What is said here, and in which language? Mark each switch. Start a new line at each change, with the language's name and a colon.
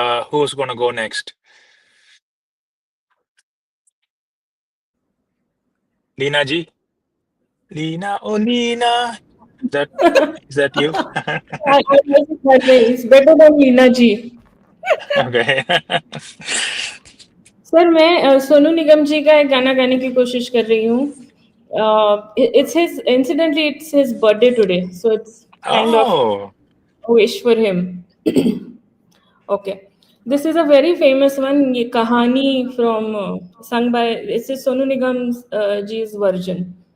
English: Who's going to go next? Leena ji? Leena, oh Leena. Is that you? I was that way. It's better than Leena ji. Okay.
Hindi: Sir मैं सोनू निगम जी का एक गाना गाने की कोशिश कर रही हूँ.
English: It's his, incidentally it's his birthday today, so it's kind of Oh, a wish for him. Okay, this is a very famous one. ये कहानी from sung by, this is Sonu Nigam ji's version.